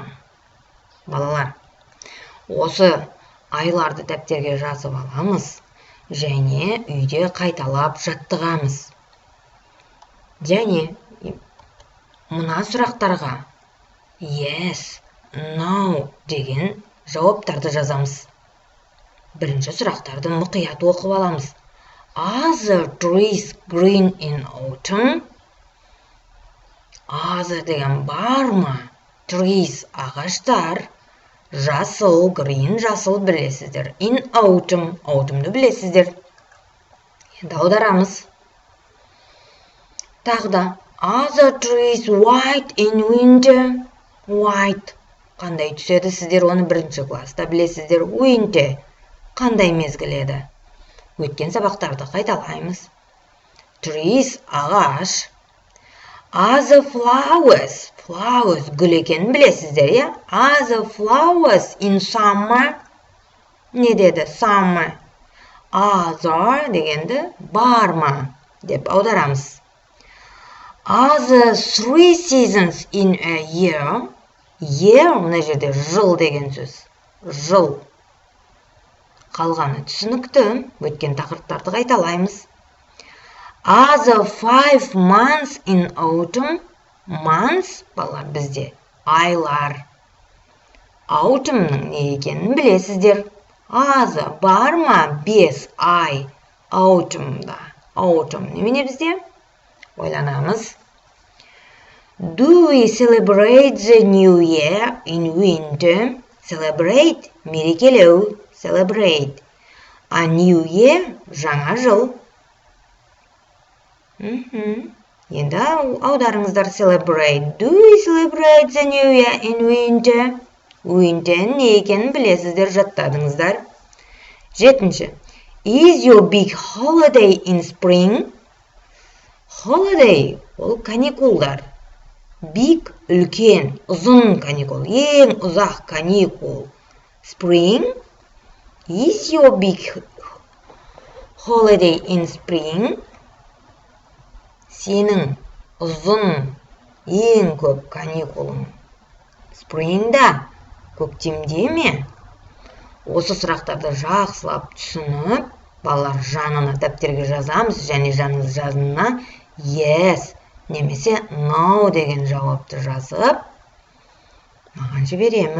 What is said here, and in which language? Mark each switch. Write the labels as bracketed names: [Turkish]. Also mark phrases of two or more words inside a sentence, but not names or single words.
[Kazakh] Балалар, осы айларды дәптерге жазып аламыз, және үйде қайталап жаттығамыз. Және мына сұрақтарға [English] yes, no [Kazakh] деген жауаптарды жазамыз. Бірінші сұрақтарды мұқият оқып аламыз. [English] Are the trees green in autumn? [Kazakh] Are деген бар ма? Trees ағаштар. Жасыл, green, жасыл білесіздер. [English] In autumn, autumn'ды [Kazakh] білесіздер. Енді аударамыз. Тағда, [English] are the trees white in winter? White. [Kazakh] Қандай түседі? Сіздер оны бірінші класста білесіздер. Winter. Қандай мезгіл еді? Өткен сабақтарды қайталаймыз. Trees, ағаш. [English] Are the flowers? Flowers, [Kazakh] гүл екенін білесіздер, е? [English] Are the flowers in summer? [Kazakh] Не деді? Summer. [English] Are there [Kazakh] дегенді бар ма деп аударамыз. [English] Are the three seasons in a year? Year, [Kazakh] мына жерде жыл деген сөз. Жыл. Қалғаны түсінікті. Өткен тақырыптарды қайталаймыз. [English] Are the 5 months in autumn? Months, [Kazakh] балалар, бізде айлар. Autumn'ның не екенін білесіздер. азы бар ма? 5 ай autumn'da. Autumn немene бізде? Ойланамыз. [English] Do we celebrate the new year in winter? Celebrate, мерекелеу, celebrate. A new year, [Kazakh] жаңа жыл. Енді аударыңыздар celebrate. [English] Do we celebrate the new year in winter? [Kazakh] Winter не екенін білесіздер, жаттадыңыздар. 7. [English] Is your big holiday in spring? Holiday, [Kazakh] ол каникулдар. Big, үлкен, ұзын каникул, ең ұзақ каникул. [English] Spring. Is your big holiday in spring? [Kazakh] Сенің ұзын, ең көп каникулың Spring'да, көктемде ме? Осы сұрақтарды жақсылап түсініп, балалар жанына дәптерге жазамыз, және жанына yes немесе no деген жауапты жазып, маған жібереміз.